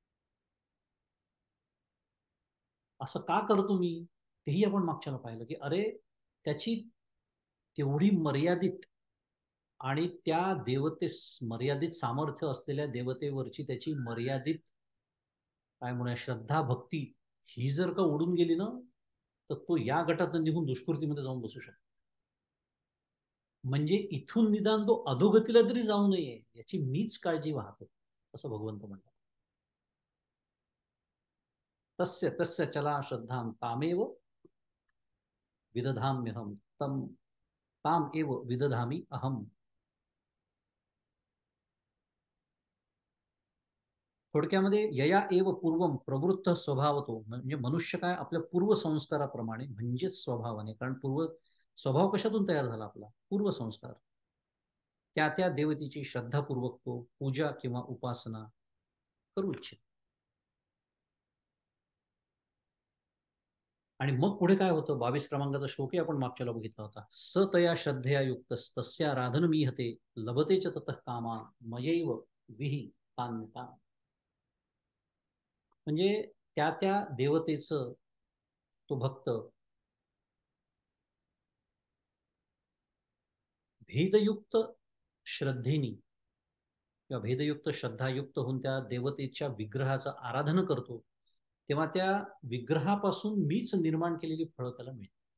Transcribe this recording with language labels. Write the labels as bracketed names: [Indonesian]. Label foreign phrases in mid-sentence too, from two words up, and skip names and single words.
[Marathi] असं का करतो मी, तेही आपण मागच्याला पाहिलं की अरे त्याची तेवढी मर्यादित आणि त्या मर्यादित सामर्थ्य असलेल्या देवतेवरची त्याची मर्यादित काय म्हणूया श्रद्धा भक्ती ही जर का उडून गेली ना, तर तो या गटातून निघून दुष्कृतीमध्ये जाऊन बसू शकतो. म्हणजे इथून निदान तो अधोगतीला तरी जाऊ नये याची मीच काळजी वाहतो, असं भगवंत म्हणतात. [Sanskrit] तस्य तस्य चला श्रद्धां तामेव विदधाम्यहम तम ताम एव विदधामी अहम. थोडक्यामध्ये यया एव पूर्वम प्रवृत्त स्वभावतो, [Marathi] म्हणजे मनुष्य काय आपल्या पूर्व संस्काराप्रमाणे म्हणजेच स्वभावाने, कारण पूर्व स्वभाव कशातून तयार झाला आपला पूर्व संस्कार, त्या त्या देवतेची श्रद्धापूर्वक तो पूजा किंवा उपासना करू इच्छित. आणि मग पुढे काय होतं, 22 क्रमांकाचा श्लोकही आपण मागच्याला बघितला होता. [Sanskrit] स तया श्रद्धया युक्त तस्या राधन मीहते लभते च ततः कामा मयैव विही तान्यता. [Marathi] म्हणजे त्या त्या देवतेचं तो भक्त भेदयुक्त श्रद्धेनी किंवा भेदयुक्त श्रद्धायुक्त होऊन त्या देवतेच्या विग्रहाचं आराधन करतो, तेव्हा त्या विग्रहापासून मीच निर्माण केलेली फळं त्याला मिळते.